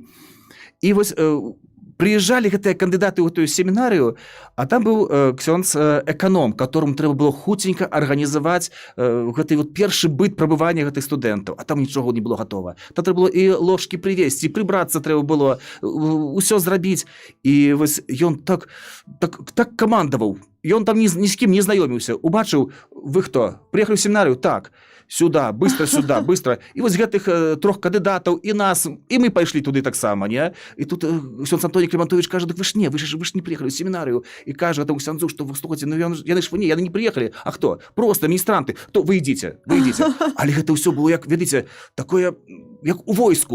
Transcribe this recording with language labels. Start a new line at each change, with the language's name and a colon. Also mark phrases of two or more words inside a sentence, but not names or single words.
Belarusian: І вось прыязджалі гэтыя кандыдаты ў тую семінарыю, а там быў ксёндз эканом, которому трэба было хуценька арганізаваць гэты першы быт прабывання гэтых студэнтаў, а там нічога не было гатова. Там трэба было і ложкі прывезці, і прыбрацца трэба было, усё зрабіць. І вось ён так камандаваў. ён там ні з кім не знаёміўся, убачыў, вы хто, прыехалі ў семінарыю,
Russian: так, сюда, быстро, быстро.
Belarusian: І вось гэтых 3 кандыдатаў і нас, і мы пайшлі туды таксама, не? І тут ксёндз Антоній Клімантович кажа, дык вы ж не прыехалі ў семінарыю. І кажа гэтаму ксяндзу, што вы слухайце, ну яны ж яны не прыехалі, а хто? Просто міністранты, то вы ідзіце. Але гэта ўсё было, як, ведаеце, такое, як у войску.